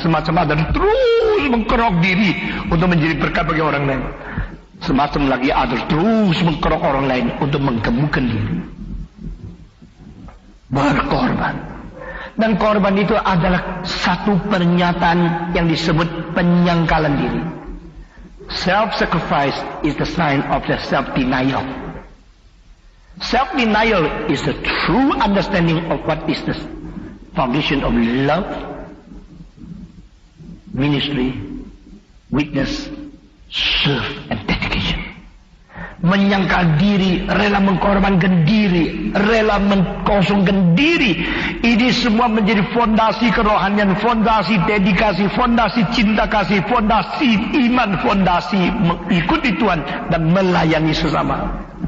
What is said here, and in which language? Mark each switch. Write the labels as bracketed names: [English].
[Indonesian] Semacam ada terus mengkerok diri untuk menjadi berkat bagi orang lain. Semacam lagi ada terus mengkerok orang lain untuk menggemukkan diri. Berkorban. Dan korban itu adalah satu pernyataan yang disebut penyangkalan diri. [English] Self-sacrifice is the sign of the self-denial. Self-denial is the true understanding of what is the foundation of love, ministry, witness, serve, and dedication. [Indonesian] Menyangkal diri, rela mengkorbankan diri, rela mengkosongkan diri. Ini semua menjadi fondasi kerohanian, fondasi dedikasi, fondasi cinta kasih, fondasi iman, fondasi mengikuti Tuhan dan melayani sesama.